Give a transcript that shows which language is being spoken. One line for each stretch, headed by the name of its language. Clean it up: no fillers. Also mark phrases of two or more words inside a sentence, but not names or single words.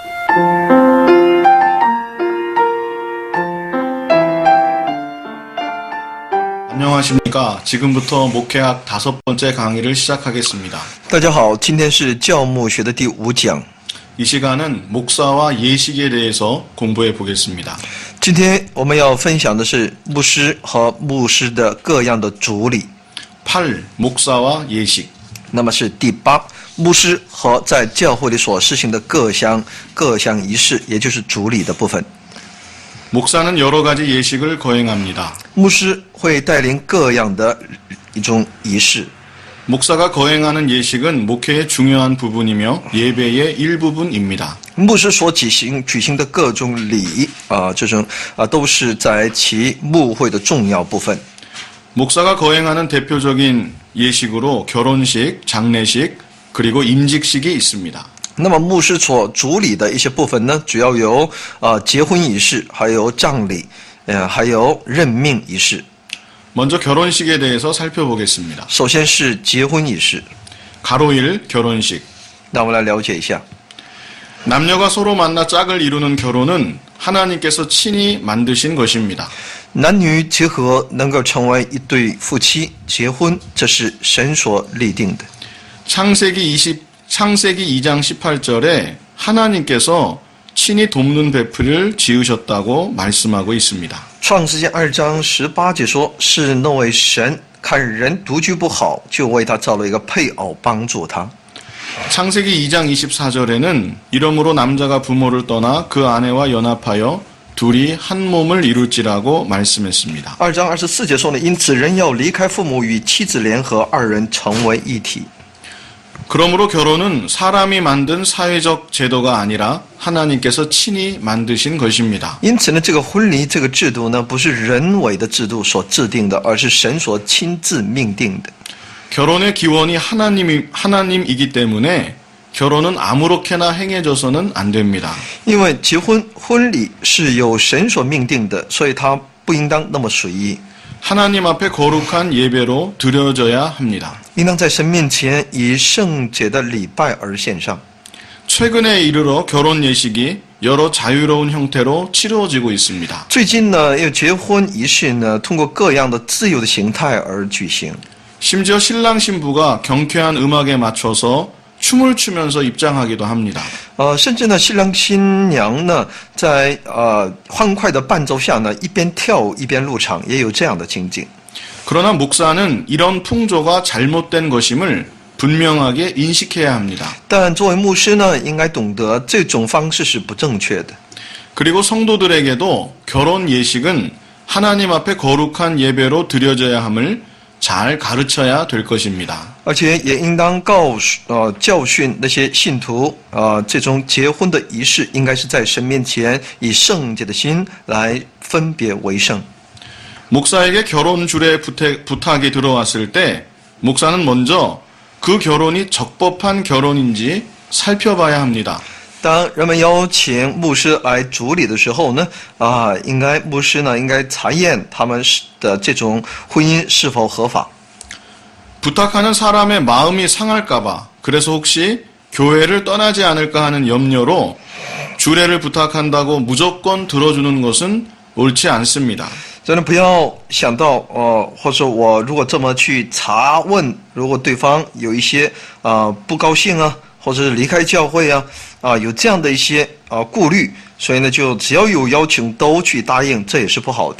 Korean: 안녕하십니까. 지금부터 목회학 5번째 강의를 시작하겠습니다.
Chinese: 大家好，今天是教牧学的第5讲。
Korean: 이 시간은 목사와 예식에 대해서 공부해 보겠습니다.
Chinese: 今天我们要分享的是牧师和牧师的各样的主礼。 8.
Korean: 목사와 예식.
Chinese: 那么是第8，牧师和在教会里所施行的各项仪式，也就是主礼的部分。
Korean: 목사는 여러 가지 예식을 거행합니다.
Chinese: 牧师会带领各样的一种仪式。
Korean: 목사가 거행하는 예식은 목회의 중요한 부분이며 예배의 일부분입니다.
Chinese: 牧师所举行的各种礼都是在其牧会的重要部分。
Korean: 목사가 거행하는 대표적인 예식으로 결혼식, 장례식, 그리고 임직식이 있습니다.
Chinese: 那么牧师所主礼的一些部分呢，主要有结婚仪式，还有葬礼，还有任命仪式。
Korean: 먼저 결혼식에 대해서 살펴보겠습니다.
Chinese: 首先是结婚仪式。
Korean: 가로 1 결혼식.
Chinese: 那我们来了解一下。
Korean: 남녀가 서로 만나 짝을 이루는 결혼은 하나님께서 친히 만드신 것입니다.
Chinese: 男女结合能够成为一对夫妻，结婚这是神所立定的。
Korean: 창세기 2장 18절에 하나님께서 친히 돕는 배필을 지으셨다고 말씀하고 있습니다.
Chinese: 创世纪2章18节说，是那位神看人独居不好，就为他造了一个配偶帮助他。
Korean: 창세기 2장 24절에는 이러므로 남자가 부모를 떠나 그 아내와 연합하여 둘이 한 몸을 이룰지라고 말씀했습니다.
Chinese: 2 章24节说呢，因此人要离开父母，与妻子联合，二人成为一体。
Korean: 그러므로 결혼은 사람이 만든 사회적 제도가 아니라 하나님께서 친히 만드신 것입니다.
Chinese: 因此呢，这个婚礼这个制度呢，不是人为的制度所制定的，而是神所亲自命定的。
Korean: 결혼의 기원이 하나님이기 때문에 결혼은 아무렇게나 행해져서는 안 됩니다.
Chinese: 因为婚礼是由神所命定的，所以它不应当那么随意，
Korean: 하나님 앞에 거룩한 예배로 드려져야 합니다.
Chinese: 应当在神面前以圣洁的礼拜而献上。
Korean: 최근에 이르러 결혼 예식이 여러 자유로운 형태로 치루어지고 있습니다.
Chinese: 最近呢，因为结婚仪式呢，通过各样的自由的形态而举行。
Korean: 심지어 신랑 신부가 경쾌한 음악에 맞춰서 춤을 추면서 입장하기도 합니다.
Chinese: 甚至呢，新郎新娘呢，在欢快的伴奏下呢，一边跳舞一边入场，也有这样的情景。
Korean: 그러나 목사는 이런 풍조가 잘못된 것임을 분명하게 인식해야 합니다.
Chinese: 但作为牧师呢，应该懂得这种方式是不正确的。
Korean: 그리고 성도들에게도 결혼 예식은 하나님 앞에 거룩한 예배로 드려져야 함을 잘 가르쳐야 될 것입니다.
Chinese: 而且也应当教训那些信徒，这种结婚的仪式应该是在神面前以圣洁的心来分别为圣。
Korean: 목사에게 결혼 주례 부탁이 들어왔을 때 목사는 먼저 그 결혼이 적법한 결혼인지 살펴봐야 합니다.
Chinese: 当人们邀请牧师来主礼的时候呢，牧师呢应该查验他们的这种婚姻是否合法。
Korean: 부탁하는 사람의 마음이 상할까봐 그래서 혹시 교회를 떠나지 않을까 하는 염려로 주례를 부탁한다고 무조건 들어주는 것은 옳지 않습니다.
Chinese: 真的不要想到或者说我如果这么去查问，如果对方有一些不高兴啊，或者是离开教会啊，有这样的一些顾虑，所以呢，就只要有邀请都去答应，这也是不好的。